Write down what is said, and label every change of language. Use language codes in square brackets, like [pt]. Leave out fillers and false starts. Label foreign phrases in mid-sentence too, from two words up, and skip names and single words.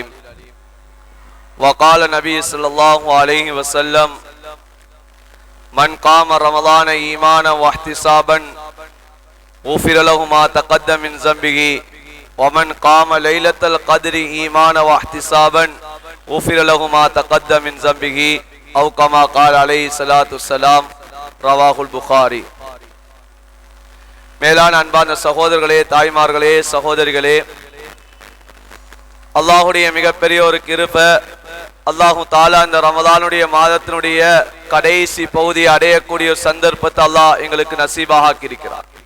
[ar] وقال النبي صلى الله عليه وسلم: من قام رمضان إيمانا واحتسابا غفر له ما تقدم من ذنبه، ومن قام ليلة القدر إيمانا واحتسابا غفر له ما تقدم من ذنبه، أو كما قال عليه الصلاة والسلام. رواه البخاري. [ta] மேலான அன்பான சகோதரர்களே, தாய்மார்களே, சகோதரிகளே, அல்லாஹுடைய மிகப்பெரிய ஒரு கிருபை, [ar] الله تعالى [ta] இந்த ரமதானுடைய மாதத்தினுடைய கடைசி பகுதியை அடையக்கூடிய ஒரு சந்தர்ப்பத்தை அல்லாஹ் எங்களுக்கு நசீபாக ஆக்கியிருக்கிறார்.